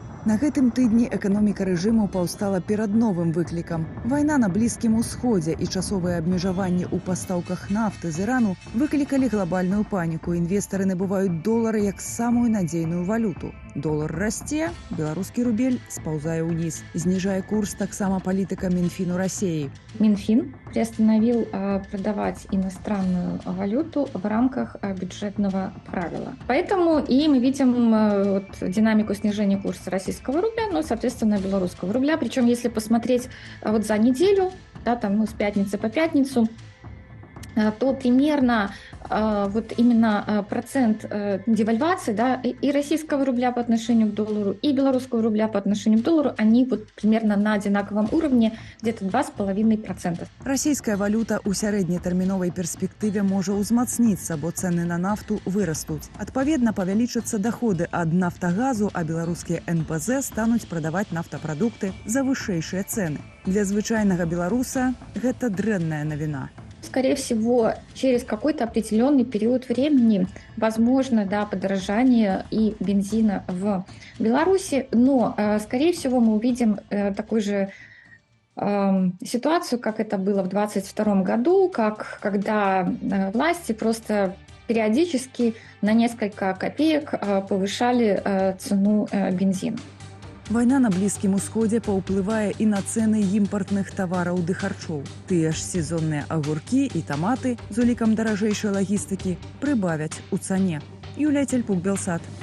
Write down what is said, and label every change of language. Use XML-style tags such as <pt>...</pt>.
<be>На гэтым тыдні эканоміка рэжыму паўстала перад новым выклікам. Вайна на Блізкім Усходзе і часовыя абмежаванні ў пастаўках нафты з Ірану выклікалі глобальную паніку. Інвестары набываюць долары як самую надзейную валюту. Долар расце, беларускі рубель спаўзае ўніз. Зніжае курс таксама палітыка Минфину России.</be> <ru>Минфин приостановил продавать иностранную валюту в рамках бюджетного правила. Поэтому и мы видим динамику снижения курса российского рубля, ну, соответственно, белорусского рубля. Причем, если посмотреть вот за неделю, да, там, с пятницы по пятницу, то примерно вот именно процент девальвации, да, и российского рубля по отношению к доллару, и белорусского рубля по отношению к доллару, они вот примерно на одинаковом уровне, где-то 2,5%.</ru> <be>Расійская валюта ў сярэднетэрміновай перспектыве можа ўзмацніцца, бо цэны на нафту вырастуць. Адпаведна, павялічацца даходы ад нафтагазу, а беларускія НПЗ стануць прадаваць нафтапрадукты за вышэйшыя цэны. Для звычайнага беларуса гэта дрэнная навіна.</be> <ru>Скорее всего, через какой-то определенный период времени возможно, да, подорожание и бензина в Беларуси, но, скорее всего, мы увидим такую же ситуацию, как это было в 2022 году, когда власти просто периодически на несколько копеек повышали цену бензина.</ru> <be>Вайна на Блізкім Усходзе паўплывае і на цэны імпартных тавараў ды харчоў. Тыя ж сезонныя агуркі і таматы з улікам даражэйшай лагістыкі прыбавяць у цане. Юлія Цельпук, Белсат.</be>